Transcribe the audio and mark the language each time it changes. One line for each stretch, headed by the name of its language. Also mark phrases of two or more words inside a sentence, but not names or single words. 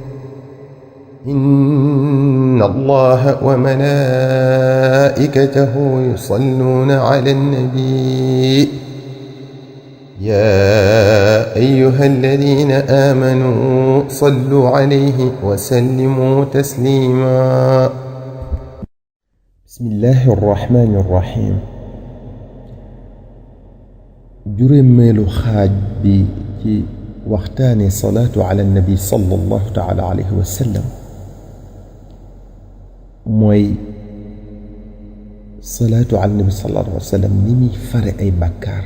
Arabic: إن الله وملائكته يصلون على النبي يا أيها الذين آمنوا صلوا عليه وسلموا تسليما. بسم الله الرحمن الرحيم.
Wolof: juróomeelu xaaj bi ci waxtaane
Arabic: الصلاة على النبي صلى الله تعالى عليه وسلم
Wolof: mooy
Arabic: الصلاة على النبي صلى الله عليه وسلم
Wolof: ni muy fare ay bàkkaar.